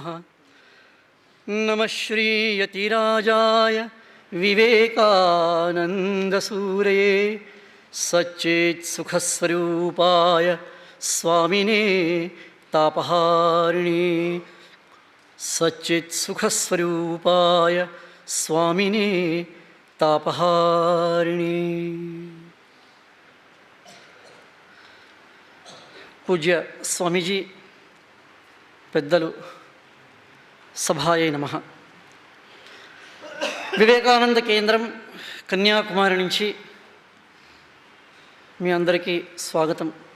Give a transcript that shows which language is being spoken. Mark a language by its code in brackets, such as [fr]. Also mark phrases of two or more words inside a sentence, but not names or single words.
[sa] नमः श्रीयतिराजाय विवेकानन्दसूरये सच्चित्सुखस्वरूपाय स्वामिने तापहारिणे सच्चित्सुखस्वरूपाय स्वामिने तापहारिणे. [te] పూజ్య స్వామీజీ, పెద్దలు, సభాయే నమః. వివేకానంద కేంద్రం కన్యాకుమారి నుంచి మీ అందరికీ స్వాగతం.